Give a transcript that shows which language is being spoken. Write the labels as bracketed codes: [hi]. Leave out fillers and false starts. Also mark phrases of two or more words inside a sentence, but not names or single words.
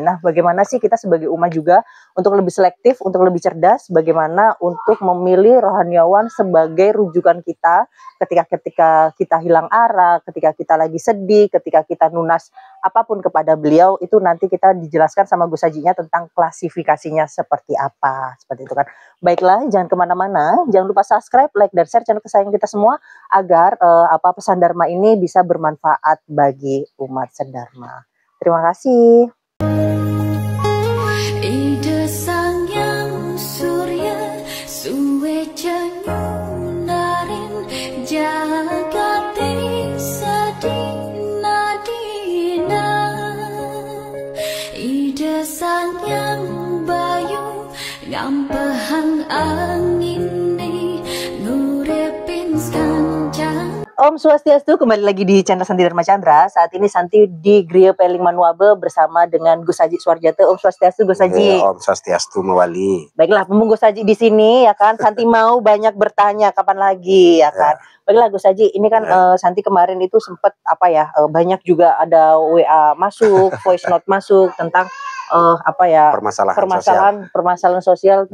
[id] Nah, bagaimana sih kita sebagai umat juga untuk lebih selektif, untuk lebih cerdas, bagaimana untuk memilih rohaniawan sebagai rujukan kita ketika kita hilang arah, ketika kita lagi sedih, ketika kita nunas apapun kepada beliau, itu nanti kita dijelaskan sama Gus Hajinya tentang klasifikasinya seperti apa, seperti itu kan. Baiklah, jangan kemana-mana, jangan lupa subscribe, like, dan share channel kesayangan kita semua agar pesan Dharma ini bisa bermanfaat bagi umat sedharma. Terima kasih. [ban] Ida sang yang surya suwe nyunarin jagati sadina dina. Ida sang yang bayu ngampehang angin ni ngurepin kancang. [id] Om Swastiastu, kembali lagi di channel Santi Dharma Chandra. Saat ini Santi di Gria Peling Manuabe bersama dengan Gus Haji Suwarjate. Om Swastiastu, Gus Haji. Om Swastiastu mewali. Baiklah, mumpung Gus Haji di sini ya kan, Santi mau banyak bertanya kapan lagi ya kan. Baiklah Gus Haji, ini kan Santi kemarin itu sempat banyak juga ada WA masuk, [en] voice note [id] masuk tentang permasalahan sosial